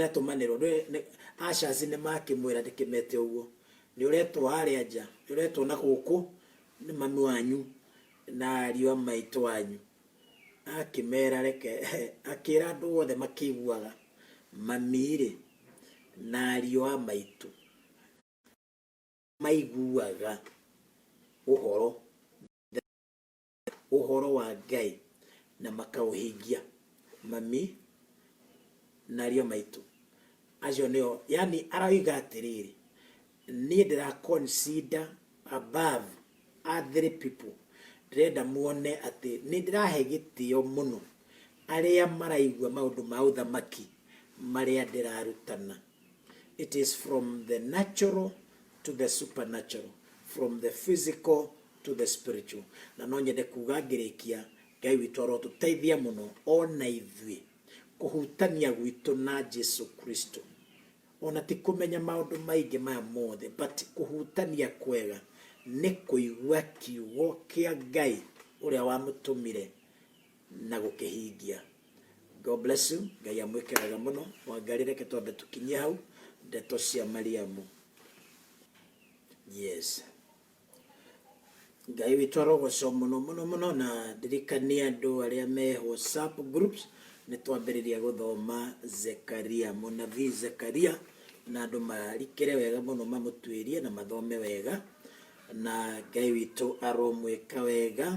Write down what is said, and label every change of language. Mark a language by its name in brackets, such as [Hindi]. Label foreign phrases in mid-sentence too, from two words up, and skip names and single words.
[Kikuyu] atumanirwo aca cine makimwira ndikimete uguo ni uretwo haria nja ni uretwo na guku ni mami wanyu na ariũ a maitu wanyu akimera reke akira andu othe makiguaga mamire na ariũ a maitu maiguaga uhoro wa Ngai na makauhingia. Mami na ariũ a maitu acio nio yani arauga atiriri ni ndira [English] consider above other people [Kikuyu] ndĩrenda muone ati ni ndirahe gĩtĩo muno aria maraigua maundu ma uthamaki maria ndirarutana. [English] It is from the natural to the supernatural, from the physical to the spiritual. [Kikuyu] Na no nyende kuga ngirikia Ngai witũ arotuteithia muno ona ithuĩ kuhutania gwitũ na Jesu Kristo, ona ti kumenya maundu maingi maya mothe, but kuhutania kwega ni kuigua kiugo kia Ngai uria wamutumire na gukihingia. [English] God bless you. [Kikuyu] Ngai amwikiraga muno. Wangarire ke twambe tukinyie hau ndeto cia Mariamu. Yes, Ngai witũ arogocwo muno muno muno, na ndirikania andu aria me WhatsApp groups ni twambiriria guthoma Zekaria, munabii Zekaria, na andu marikire wega muno mamutwirie na mathome wega, na Ngai witũ aromwika wega.